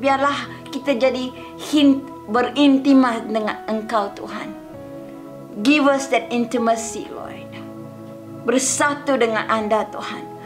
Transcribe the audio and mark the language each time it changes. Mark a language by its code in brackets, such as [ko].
[id] Biarlah kita jadi berintimat dengan Engkau Tuhan. [en] Give us that intimacy Lord. [id] Bersatu dengan Anda Tuhan.